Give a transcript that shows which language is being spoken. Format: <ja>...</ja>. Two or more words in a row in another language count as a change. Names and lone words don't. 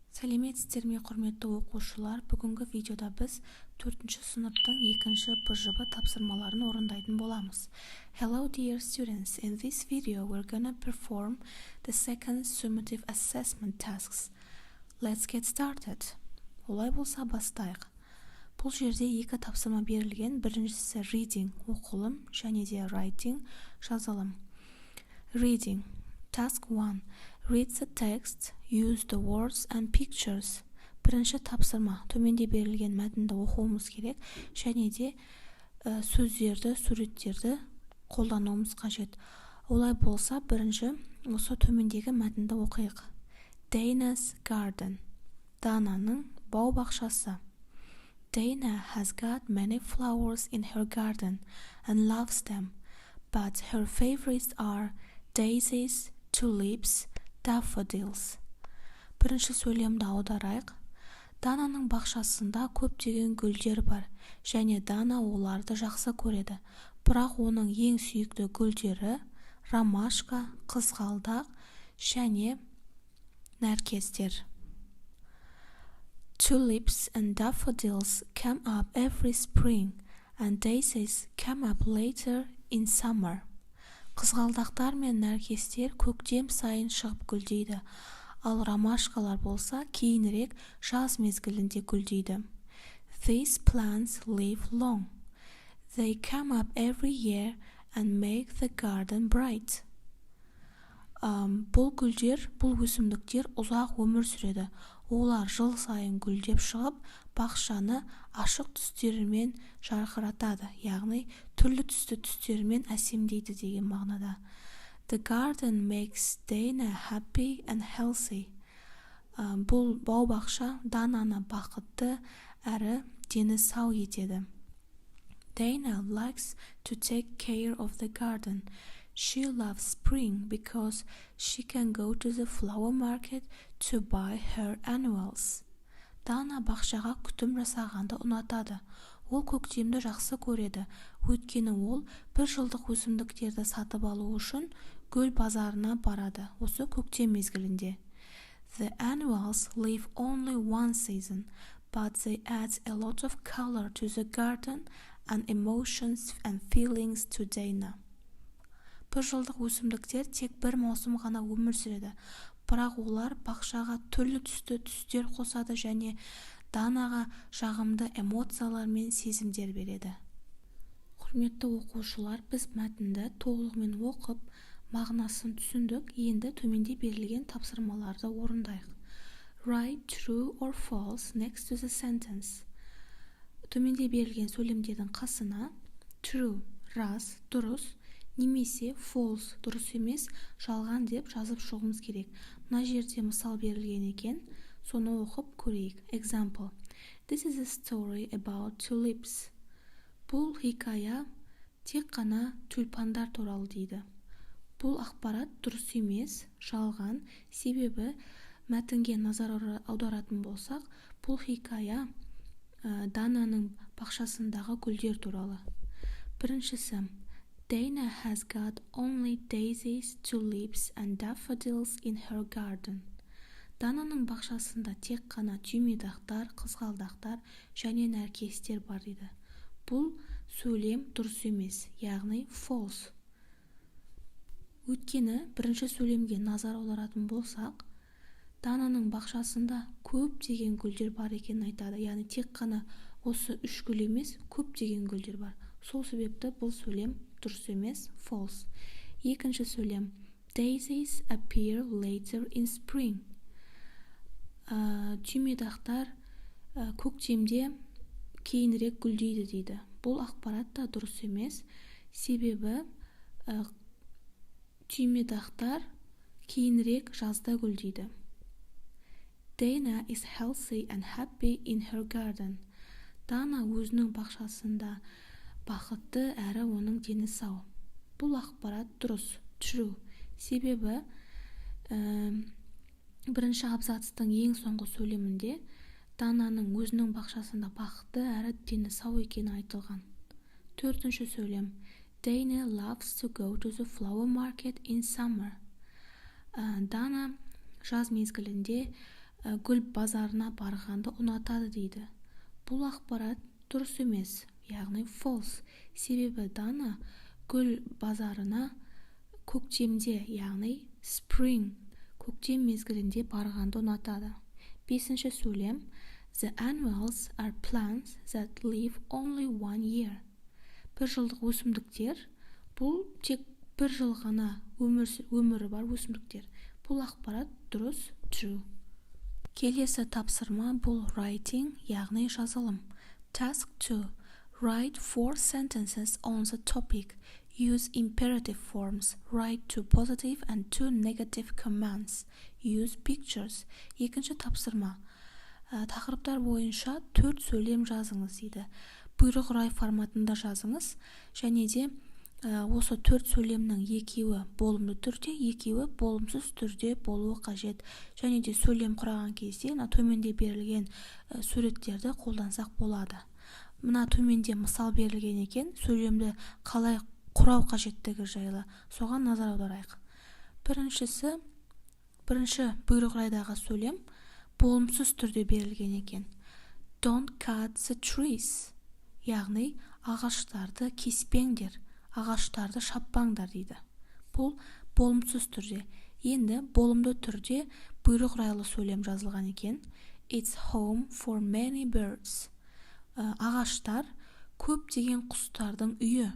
<kk>Сәлеметсіздер ме, құрметті оқушылар. Бүгінгі видеода біз 4-ші сыныптың 2-ші БЖБ тапсырмаларын орындайтын боламыз.</kk> <en>Hello dear students, in this video we're gonna perform the second summative assessment tasks. Let's get started.</en> <kk>Олай болса бастайық. Бұл жерде екі тапсырма берілген. Біріншісі reading, оқылым, және де writing, жазылым.</kk> <en>Reading. Task 1. Read the text, use the words and pictures.</en> <kk>Бірінші тапсырма. Төменде берілген мәтінді оқуымыз керек, және де сөздерді, суреттерді қолдануымыз қажет. Олай болса, бірінші осы төмендегі мәтінді оқиық.</kk> <en>Dana's garden.</en> <kk>Дананың бау-бақшасы.</kk> <en>Dana has got many flowers in her garden and loves them, but her favorites are daisies, tulips, daffodils.</en> <kk>Бірінші сөйлемді аударайық. Дананың бақшасында көптеген гүлдер бар, және Дана оларды жақсы көреді. Бірақ оның ең сүйікті гүлдері ромашка, қызғалдақ және нәркестер.</kk> <en>Tulips and daffodils come up every spring, and daisies come up later in summer.</en> <kk>Қызғалдақтар мен нәркестер көктем сайын шығып гүлдейді, ал ромашкалар болса кейінірек жаз мезгілінде гүлдейді.</kk> <en>These plants live long. They come up every year and make the garden bright.</en> <kk>Бұл гүлдер, бұл өсімдіктер ұзақ өмір сүреді. Олар жыл сайын гүлдеп шығып, бақшаны ашық түстерімен жарқыратады, яғни түрлі түсті түстерімен әсемдейді деген мағынада.</kk> <en>The garden makes Dana happy and healthy.</en> <kk>Бұл бау-бақша Дананы бақытты әрі дені сау етеді.</kk> <en>Dana likes to take care of the garden. She loves spring because she can go to the flower market to buy her annuals.</en> <kk>Дана бақшаға күтім жасағанды ұнатады. Ол көктемді жақсы көреді, өйткені ол бір жылдық өсімдіктерді сатып алу үшін гүл базарына барады, осы көктем мезгілінде.</kk> <en>The annuals live only one season, but they add a lot of color to the garden and emotions and feelings to Dana.</en> <kk>Бір жылдық өсімдіктер тек бір маусым ғана өмір сүреді, бірақ олар бақшаға түрлі түсті түстер қосады және Данаға жағымды эмоциялар мен сезімдер береді. Құрметті оқушылар, біз мәтінді толығымен оқып, мағынасын түсіндік. Енді төменде берілген тапсырмаларды орындайық.</kk> <en>Write true or false next to the sentence.</en> <kk>Төменде берілген сөйлемдердің қасына true, рас, дұрыс, немесе false, дұрыс емес, жалған деп жазып шығуымыз керек. Мына жерде мысал берілген екен, соны оқып көрейік.</kk> <en>Example. This is a story about tulips.</en> <kk>Бұл хикая тек қана тюльпандар туралы дейді. Бұл ақпарат дұрыс емес, жалған, себебі мәтінге назар аударатын болсақ, бұл хикая Дананың бақшасындағы гүлдер туралы. Біріншісі.</kk> <en>Dana has got only daisies, tulips and daffodils in her garden.</en> <kk>Дананың бақшасында тек қана түймедақтар, қызғалдақтар және нәркестер бар дейді. Бұл сөйлем дұрыс емес, яғни false. Өйткені бірінші сөйлемге назар аударатын болсақ, Дананың бақшасында көптеген гүлдер бар екенін айтады. Яғни тек қана осы 3 гүл емес, көптеген гүлдер бар. Сол себепті бұл сөйлем дұрыс емес, false. Екінші сөйлем.</kk> <en>Daisies appear later in spring.</en> <kk>Түймедақтар көктемде кейінірек гүлдейді дейді. Бұл ақпарат та дұрыс емес, себебі түймедақтар кейінірек жазда гүлдейді.</kk> <en>Dana is healthy and happy in her garden.</en> <kk>Дана өзінің бақшасында бақытты әрі оның дені сау. Бұл ақпарат дұрыс, true, себебі бірінші абзацтың ең соңғы сөйлемінде Дананың өзінің бақшасында бақытты әрі дені сау екені айтылған. Төртінші сөйлем.</kk> <en>Dana loves to go to the flower market in summer.</en> <kk>Дана жаз мезгілінде гүл базарына барғанды ұнатады дейді. Бұл ақпарат дұрыс емес, яғни false. Себебі Дана гүл базарына көктемде, яғни spring, көктем мезгілінде барғанды ұнатады. 5-ші сөйлем.</kk> <en>The annuals are plants that live only 1 year.</en> <kk>Bir жылдық өсімдіктер, бұл тек бір жыл ғана өмірі бар өсімдіктер. Бұл ақпарат дұрыс, true. Келесі тапсырма бұл writing, яғни жазылым.</kk> <en>Task 2. Write 4 sentences on the topic. Use imperative forms. Write 2 positive and 2 negative commands. Use pictures.</en> <kk>Екінші тапсырма. Тақырыптар бойынша 4 сөйлем жазыңыз дейді. Бұйрық рай форматында жазыңыз. Және де осы 4 сөйлемнің екеуі болымды түрде, екеуі болымсыз түрде болуы қажет. Және де сөйлем құраған кезде төменде берілген суреттерді қолдансақ болады. Мына төменде мысал берілген екен, сөйлемді қалай құрау қажеттігі жайлы. Соған назар аударайық. Бірінші бұйрық райдағы сөйлем болымсыз түрде берілген екен.</kk> <en>Don't cut the trees.</en> <kk>Яғни ағаштарды кеспеңдер, ағаштарды шаппаңдар дейді. Бұл болымсыз түрде. Енді болымды түрде бұйрық райлы сөйлем жазылған екен.</kk> <en>It's home for many birds.</en> <kk>Ағаштар көптеген құстардың үйі.</kk>